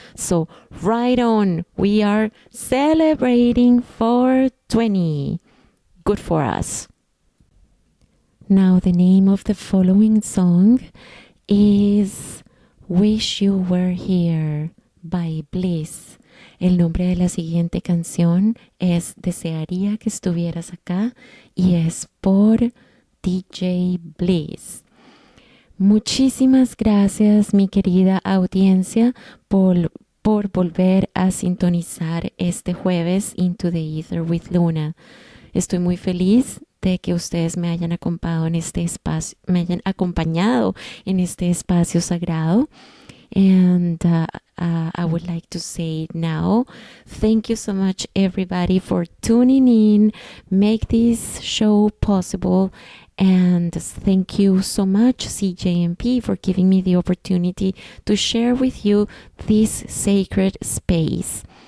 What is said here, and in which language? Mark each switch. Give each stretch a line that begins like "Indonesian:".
English: So right on, we are celebrating 420. Good for us. Now the name of the following song is Wish You Were Here by Bliss.
Spanish: El nombre de la siguiente canción es Desearía que estuvieras acá y es por DJ Bliss. Muchísimas gracias, mi querida audiencia, por volver a sintonizar este jueves Into the Ether with Luna. Estoy muy feliz de que ustedes me hayan acompañado en este espacio, sagrado.
English: And I would like to say now, thank you so much, everybody, for tuning in, make this show possible. And thank you so much, CJMP, for giving me the opportunity to share with you this sacred space.